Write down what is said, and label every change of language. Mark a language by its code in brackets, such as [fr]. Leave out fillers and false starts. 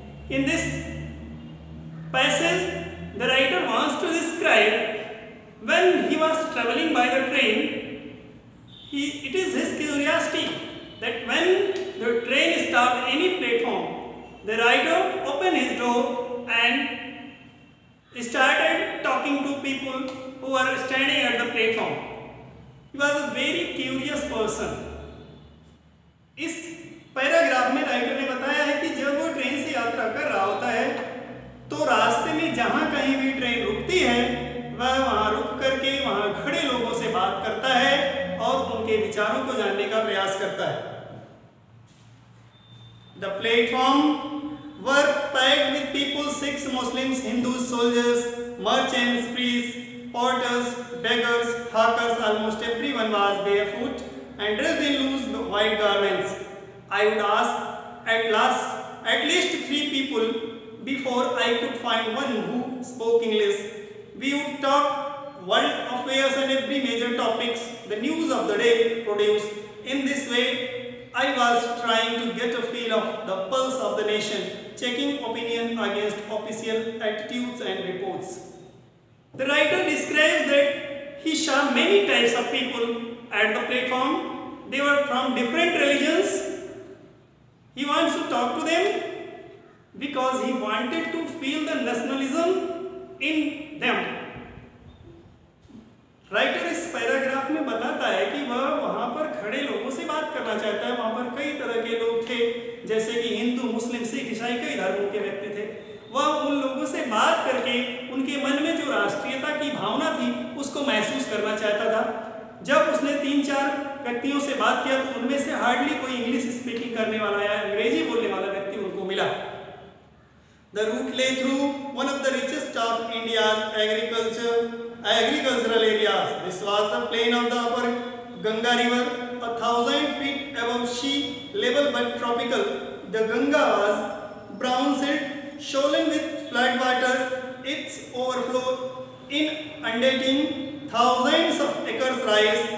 [en] In this passage, the writer wants to describe when he was traveling by the train, it is his curiosity that when the train stopped any platform, the writer opened his door and started talking to people who were standing at the platform. He was a very curious person. [hi] इस paragraph में writer ने बताया है कि जब वो train से यात्रा कर रहा होता है तो रास्ते में जहाँ कहीं भी ट्रेन रुकती है वह वहाँ रुक करके वहाँ खड़े लोगों से बात करता है और उनके विचारों को जानने का प्रयास करता है. [en] The platform were packed with people, Sikhs, Muslims, Hindus, soldiers, merchants, priests, porters, beggars, hawkers. Almost everyone was barefoot and dressed in loose white garments. I would ask at least 3 people before I could find one who spoke English. We would talk world affairs and every major topics the news of the day produced. In this way, I was trying to get a feel of the pulse of the nation, checking opinion against official attitudes and reports. The writer describes that he saw many types of people at the platform. They were from different religions. He wants to talk to them because he wanted to feel the nationalism in them. [hi] Writer इस paragraph में बताता है कि वह वहाँ पर खड़े लोगों से बात करना चाहता है. वहाँ पर कई तरह के लोग थे, जैसे कि हिंदू, मुस्लिम, सिख, ईसाई, कई धर्मों के व्यक्ति थे. वह उन लोगों से बात करके उनके मन में जो राष्ट्रीयता की भावना थी उसको महसूस करना चाहता था. जब उसने 3-4 व्यक्तियों से बात किया तो उनमें से हार्डली कोई इंग्लिश स्पीकिंग करने वाला या अंग्रेजी बोलने वाला व्यक्ति उनको मिला. [en] The route lay through one of the richest of India's agricultural areas. This was the plain of the upper Ganga river, 1,000 feet above sea level but tropical. The Ganga was brown silt, swollen with flood waters, its overflow inundating thousands of acres rise.